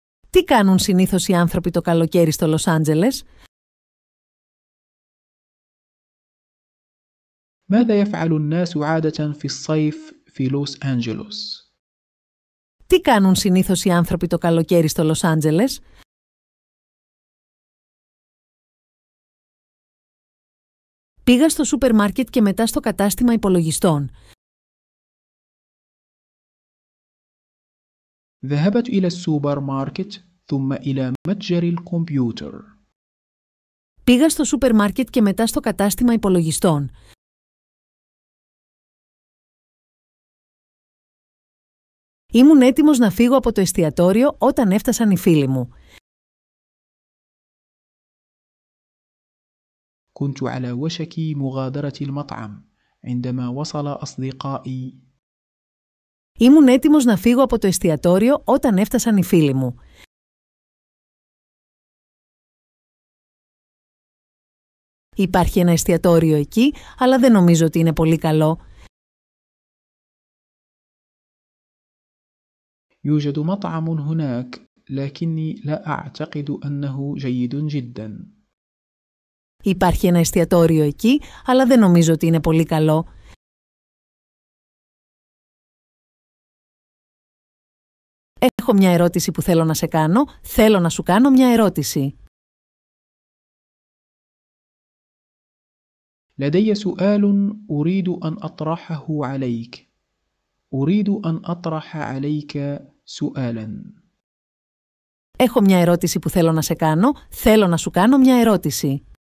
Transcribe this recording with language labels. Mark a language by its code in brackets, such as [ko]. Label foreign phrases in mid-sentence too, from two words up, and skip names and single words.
[el] Τι κάνουν συνήθως οι άνθρωποι το καλοκαίρι στο Λος Άντζελες? [ar] ماذا يفعل الناس عادة في الصيف في لوس أنجلوس؟ [el] Τι κάνουν συνήθως οι άνθρωποι το καλοκαίρι στο Λος Άντζελες? Πήγα στο σούπερ μάρκετ και μετά στο κατάστημα υπολογιστών. [ar] ذهبت إلى السوبر ماركت ثم إلى متجر الكمبيوتر. [el] Πήγα στο σούπερ μάρκετ και μετά στο κατάστημα υπολογιστών. Ήμουν έτοιμος να φύγω από το εστιατόριο όταν έφτασαν οι φίλοι μου. [ar] كنت على وشك مغادرة المطعم عندما وصل أصدقائي. [el] Ήμουν έτοιμος να φύγω από το εστιατόριο όταν έφτασαν οι φίλοι μου. Υπάρχει ένα εστιατόριο εκεί, αλλά δεν νομίζω ότι είναι πολύ καλό. [ar] يوجد مطعم هناك لكني لا أعتقد أنه جيد جدا. [el] Υπάρχει ένα εστιατόριο εκεί, αλλά δεν νομίζω ότι είναι πολύ καλό. Έχω μια ερώτηση που θέλω να σε κάνω. Θέλω να σου κάνω μια ερώτηση. [ar] لدي سؤال أريد أن أطرحه عليك. أريد أن أطرح عليك سؤالا. [el] Έχω μια ερώτηση που θέλω να σε κάνω. Θέλω να σου κάνω μια ερώτηση.